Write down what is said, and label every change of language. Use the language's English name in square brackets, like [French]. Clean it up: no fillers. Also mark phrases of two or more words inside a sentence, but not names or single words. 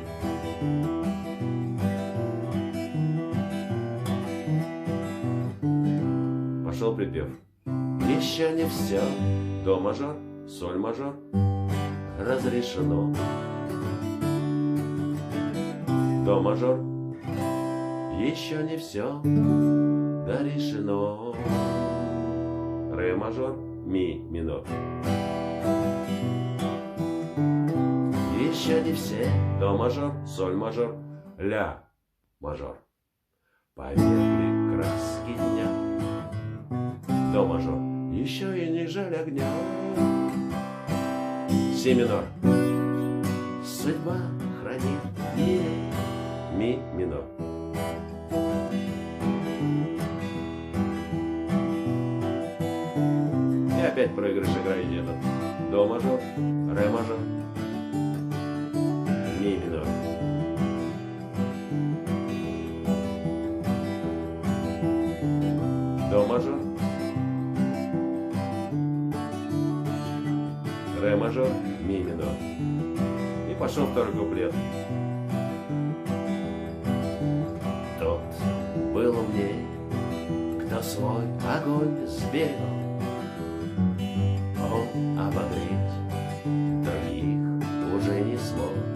[Russian] Пошел припев. Еще не все. До мажор, соль мажор, разрешено. До мажор, еще не все, да решено. Ре мажор, ми минор. Еще не все, до мажор, соль мажор, ля мажор. Поверхли краски дня. До мажор, еще и не жаль огня. Си минор. Судьба хранит ми минор. И опять проигрыш играете этот. До мажор, ре мажор, ми минор. До мажор, ре мажор, ми минор. И пошел второй куплет. Тот был умней, кто свой огонь сберегал. Он обогреть других уже не смог.